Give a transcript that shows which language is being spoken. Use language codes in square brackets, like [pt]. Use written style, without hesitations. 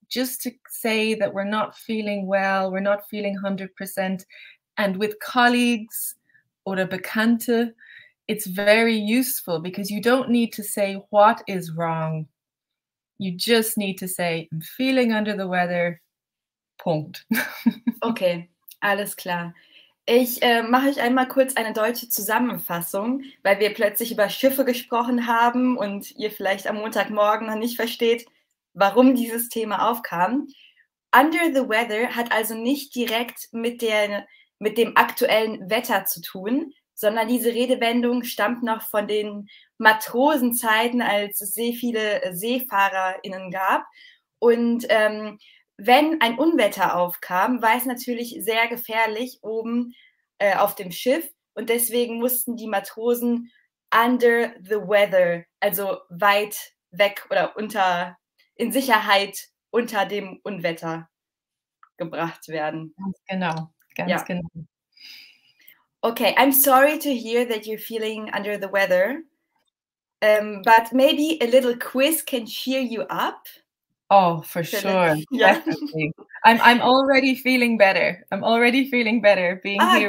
[en] just to say that we're not feeling well, we're not feeling 100%. And with colleagues [de] oder Bekannte, [en] it's very useful because you don't need to say what is wrong. You just need to say, I'm feeling under the weather, [de] Punkt. Okay, alles klar. Ich mache euch einmal kurz eine deutsche Zusammenfassung, weil wir plötzlich über Schiffe gesprochen haben und ihr vielleicht am Montagmorgen noch nicht versteht, warum dieses Thema aufkam. [en] Under the weather [de] hat also nicht direkt mit dem aktuellen Wetter zu tun, sondern diese Redewendung stammt noch von den Matrosenzeiten, als es sehr viele SeefahrerInnen gab. Und wenn ein Unwetter aufkam, war es natürlich sehr gefährlich oben auf dem Schiff. Und deswegen mussten die Matrosen [en] under the weather, [de] also weit weg oder in Sicherheit unter dem Unwetter gebracht werden. Ganz genau, ganz genau. [en] Okay, I'm sorry to hear that you're feeling under the weather, but maybe a little quiz can cheer you up. Oh, for sure, definitely. I'm already feeling better. I'm already feeling better being here